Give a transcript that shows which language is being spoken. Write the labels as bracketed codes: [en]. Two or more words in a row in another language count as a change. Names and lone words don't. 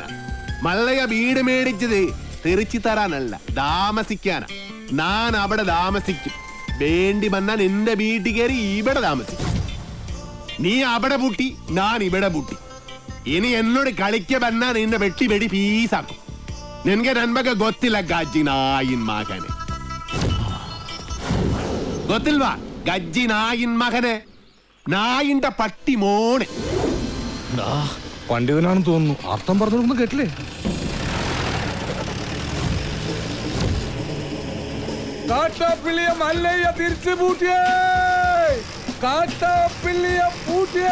[ml] മല്ലയ്യ വീട് മേടിച്ചത് തെറിച്ചു തരാനല്ല, താമസിക്കാനാ. ഞാൻ അവിടെ താമസിക്കും. വേണ്ടി വന്നാൽ എന്റെ വീട്ടിൽ കയറി ഇവിടെ താമസിക്കും. നീ അവിടെ പൂട്ടി, ഞാൻ ഇവിടെ പൂട്ടി. ഇനി എന്നോട് കളിക്ക വന്നാൽ നിന്നെ വെട്ടി വെടി പീസാക്കും. നിനക്ക് നന്മക്ക് [kn] ಗೊತ್ತಿಲ್ಲ ಗಜ್ಜಿ ನಾಯಿನ್ ಮಗನೆ. ಗೊತ್ತಿಲ್ವಾ ಗಜ್ಜಿ ನಾಯಿನ್ ಮಗನೆ? [ml] നായിന്റെ പട്ടി മോനെ. പണ്ഡിതനാണെന്ന് തോന്നുന്നു. അർത്ഥം പറഞ്ഞൊന്നും കേട്ടില്ലേ? കാട്ടാപ്പിള്ളിയെ മല്ലയ്യ തിരിച്ചു പൂട്ടിയേ. കാട്ടാപ്പിള്ളിയെ പൂട്ടിയേ.